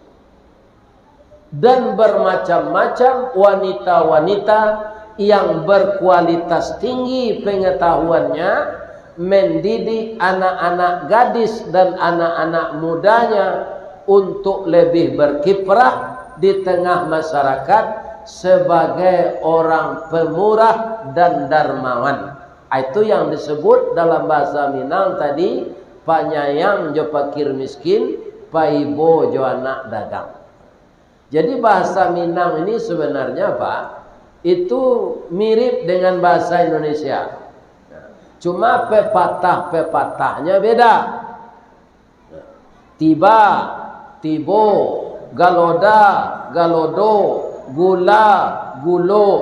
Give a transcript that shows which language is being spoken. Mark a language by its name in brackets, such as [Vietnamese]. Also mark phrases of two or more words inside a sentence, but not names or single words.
[Indonesian] Dan bermacam-macam wanita-wanita yang berkualitas tinggi pengetahuannya mendidik anak-anak gadis dan anak-anak mudanya untuk lebih berkiprah di tengah masyarakat sebagai orang pemurah dan dermawan. Itu yang disebut dalam bahasa Minang tadi, [Minangkabau] panyayang jo fakir miskin, paibo jo anak dagang. [Indonesian] Jadi bahasa Minang ini sebenarnya Pak, itu mirip dengan bahasa Indonesia. Cuma pepatah-pepatahnya beda. Tiba, tibo, galoda, galodo, gula, gulo.